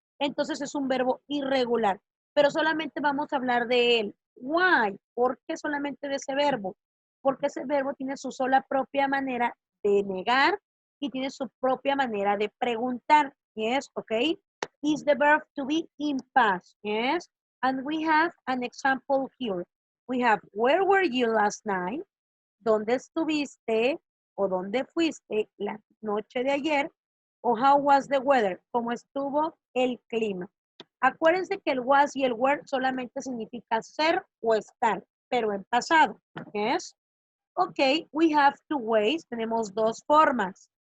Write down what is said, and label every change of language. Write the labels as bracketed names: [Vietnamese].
[Spanish] Entonces es un verbo irregular. Pero solamente vamos a hablar de él. [English] Why? [Spanish] ¿Por qué solamente de ese verbo? Porque ese verbo tiene su sola propia manera de negar y tiene su propia manera de preguntar. [English] Yes, okay. Is the verb to be in past. Yes. And we have an example here. We have, where were you last night? [Spanish] ¿Dónde estuviste o dónde fuiste la noche de ayer? O [English] how was the weather? [Spanish] ¿Cómo estuvo el clima? Acuérdense que el was y el were solamente significa ser o estar, pero en pasado. ¿Es? [English] Ok, we have two ways. [Spanish] Tenemos dos formas.